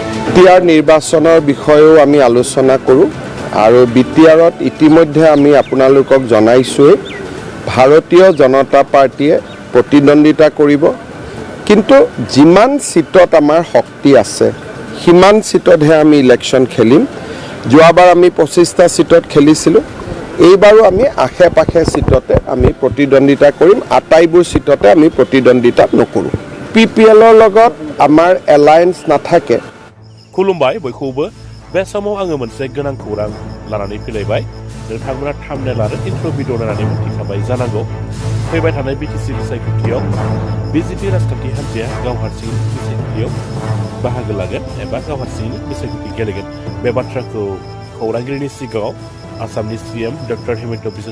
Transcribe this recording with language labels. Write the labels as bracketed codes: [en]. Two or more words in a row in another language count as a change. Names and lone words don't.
[as] বিটিআৰ নিৰ্বাচনৰ বিষয়েও আমি আলোচনা কৰোঁ আৰু বিটিআৰত ইতিমধ্যে আমি আপোনালোকক জনাইছোঁৱেই ভাৰতীয় জনতা পাৰ্টিয়ে প্ৰতিদ্বন্দ্বিতা কৰিব কিন্তু যিমান সিটত আমাৰ শক্তি আছে সিমান সিটতহে আমি ইলেকশ্যন খেলিম যোৱাবাৰ আমি 25টা সিটত খেলিছিলোঁ এইবাৰো আমি আশে পাশে সিটতে আমি প্ৰতিদ্বন্দ্বিতা কৰিম আটাইবোৰ সিটতে আমি প্ৰতিদ্বন্দ্বিতা নকৰোঁ পিপিএলৰ লগত আমাৰ এলায়েন্স নাথাকে [brx] खुलुमबाय बयखौबो बे समाव आङो मोनसे गोनां खौरां लानानै फैलायबाय नोंथांमोना थाम्बनेल आरो इन्ट्र' भिडिअ नायनानै मिथिखाबाय जानांगौ फैबाय थानाय बिटिसि बिसायख'थियाव बिजेपि राजखान्थि हान्जाया गाव हारसिंनि बिसायख'थियाव बाहागो लागोन एबा गाव हारसिंनि बिसायख'थि गेलेगोन बे बाथ्राखौ खौरांगिरिनि सिगाङाव आसामनि सीएम डक्टर हेमेन्त बिस्वा